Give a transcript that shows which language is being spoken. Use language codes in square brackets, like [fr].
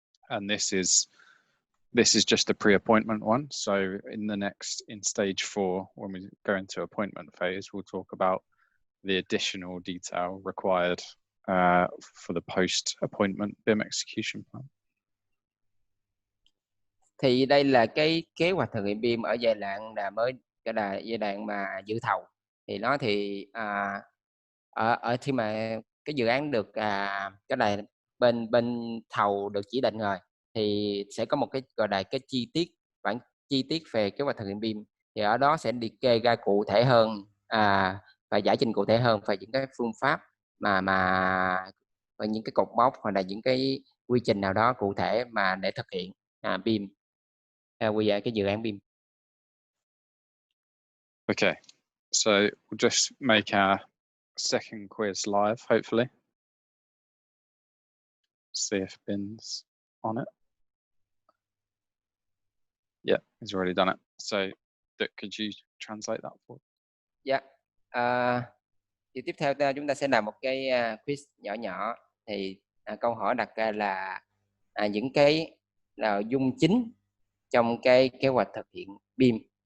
[en] And this is just the pre-appointment one. So in stage 4, when we go into appointment phase, we'll talk about the additional detail required for the post-appointment BIM execution plan. [vi] Thì đây là cái kế hoạch thực hiện BIM ở giai đoạn là mới, cái là giai đoạn mà dự thầu. Thì nó thì ở khi mà cái dự án được cái này bên thầu được chỉ định rồi thì sẽ có một cái gọi là cái bản chi tiết về kế hoạch thực hiện BIM. Thì ở đó sẽ liệt kê ra cụ thể hơn và giải trình cụ thể hơn về những cái phương pháp và những cái cột mốc hoặc là những cái quy trình nào đó cụ thể mà để thực hiện BIM cái dự án BIM. [en] Okay, so we'll just make our second quiz live, hopefully. See if Ben's on it. Yeah, he's already done it. So, could you translate that for? Dạ. [vi] Thì tiếp theo chúng ta sẽ làm một cái quiz nhỏ. Thì câu hỏi đặt ra là những cái nội dung chính trong cái kế hoạch thực hiện BIM